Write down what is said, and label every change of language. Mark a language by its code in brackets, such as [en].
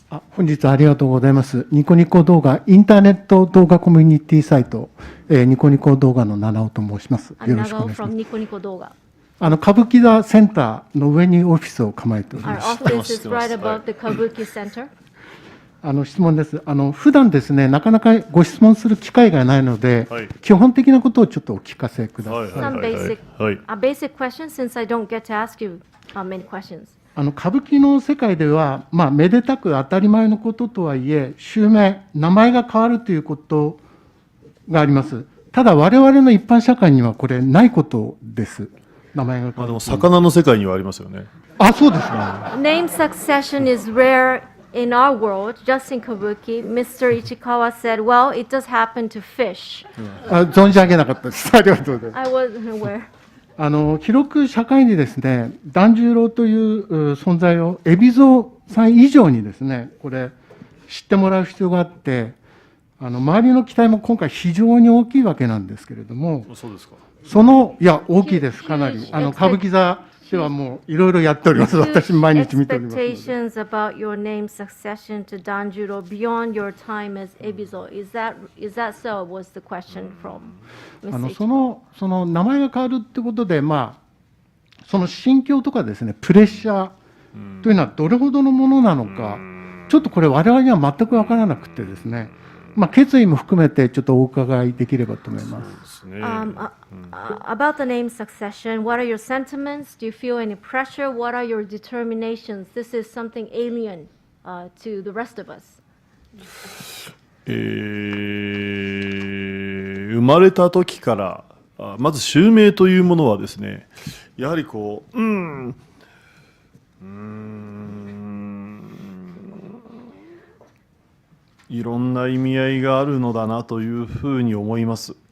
[ja] 本日ありがとうございます。ニコニコ動画、インターネット動画コミュニティサイト、ニコニコ動画の七尾と申します。よろしくお願いします。ニコニコ動画。歌舞伎座センターの上にオフィスを構えております。 [en] Our office is right above the Kabuki Center. [ja] 質問です。普段ですね、なかなかご質問する機会がないので、基本的なことをちょっとお聞かせください。 [en] Some basic questions, since I don't get to ask you many questions. [ja] 歌舞伎の世界では、めでたく当たり前のこととはいえ、襲名、名前が変わるということがあります。ただ、我々の一般社会にはこれ、ないことです。名前が変わる。でも、魚の世界にはありますよね。そうですか。 [en] Name succession is rare in our world, just in Kabuki. Mr. Ichikawa said, well, it does happen to fish. [ja] 存じ上げなかったです。ありがとうございます。 [en] I wasn't aware. [ja] 広く社会にですね、團十郎という存在を海老蔵さん以上にですね、これ知ってもらう必要があって、周りの期待も今回非常に大きいわけなんですけれども、そうですか。大きいです、かなり。歌舞伎座ではもういろいろやっております。私毎日見ております。 [en] Expectations about your name succession to Danjuro beyond your time as Ebizo. Is that so? Was the question from Mr. [ja] その名前が変わるってことで、その心境とかですね、プレッシャーというのはどれほどのものなのか、ちょっとこれ我々には全く分からなくてですね、決意も含めてちょっとお伺いできればと思います。 [en] About the name succession, what are your sentiments? Do you feel any pressure? What are your determinations? This is something alien to the rest of us. [ja] 生まれた時からまず襲名というものはですね、やはりこういろんな意味合いがあるのだなというふうに思います。